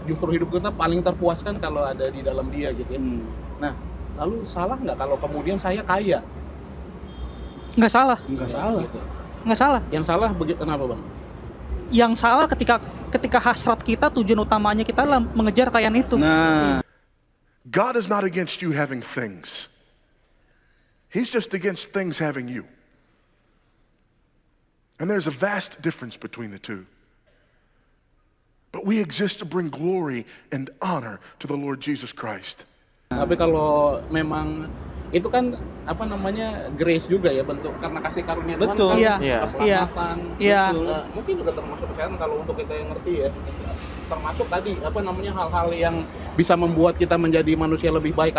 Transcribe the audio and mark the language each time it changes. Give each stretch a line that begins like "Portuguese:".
Indonesian: Justru hidup kita paling terpuaskan kalau ada di dalam Dia gitu ya. Nah, lalu salah nggak kalau kemudian saya kaya? Nggak salah. Gitu. Nggak salah. Yang salah kenapa, Bang? Yang salah ketika hasrat kita, tujuan utamanya kita adalah mengejar kekayaan itu. Nah,
English: God is not against you having things. He's just against things having you. And there's a vast difference between the two. But we exist to bring glory and honor to the Lord Jesus Christ.
Indonesian: Tapi kalau memang itu kan grace juga ya, bentuk karena kasih karunia Tuhan. Betul. Kan Iya. keselamatan. Iya. Gitu. Mungkin juga termasuk kesehatan kalau untuk kita yang ngerti ya. Termasuk tadi hal-hal yang bisa membuat kita menjadi manusia lebih baik.